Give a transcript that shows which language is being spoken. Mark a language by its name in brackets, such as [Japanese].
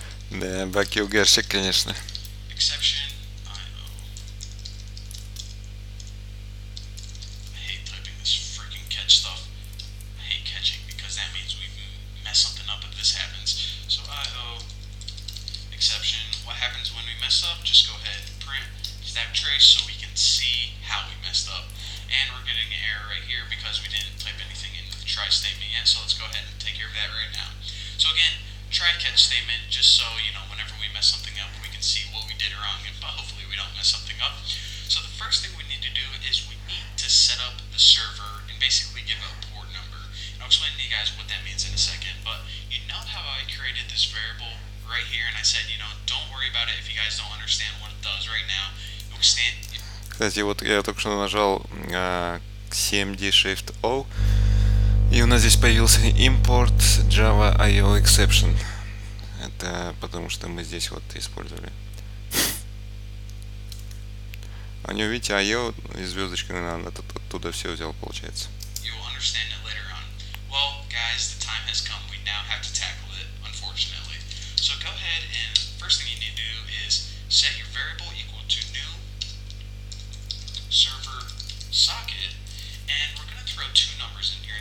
[Russian] Да, Баки угарщик, конечно. [English] Exception. I hate typing this freaking catch stuff. I hate catching because that means we mess something up if this happens. So IO exception. What happens when we mess up? Just go ahead and print stack trace so we can see how we messed up. And we're getting an error right here because we didn't type anything into the try statement yet. So let's go ahead and take care of that right now. So again, try catch statement just so you know whenever we mess something up we can see what we did wrong and hopefully we don't mess something up. So the first thing we need to do is we need to set up the server and basically give a port number. And I'll explain to you guys what that means in a second, but you know how I created this variable right here and I said, you know, don't worry about it if you guys don't understand what it does right now. [Russian] Кстати, вот я только что нажал CMD Shift O, и у нас здесь появился import Java IO exception. Это потому что мы здесь вот использовали. А не увидите IO и звездочка, наверное, оттуда все взял, получается. [English] You'll understand it later on. Well, guys, the time has come. We now have to tackle it, unfortunately. So go ahead and first thing you need to do is set your variable equal to new server socket, and we're going to throw two numbers in here.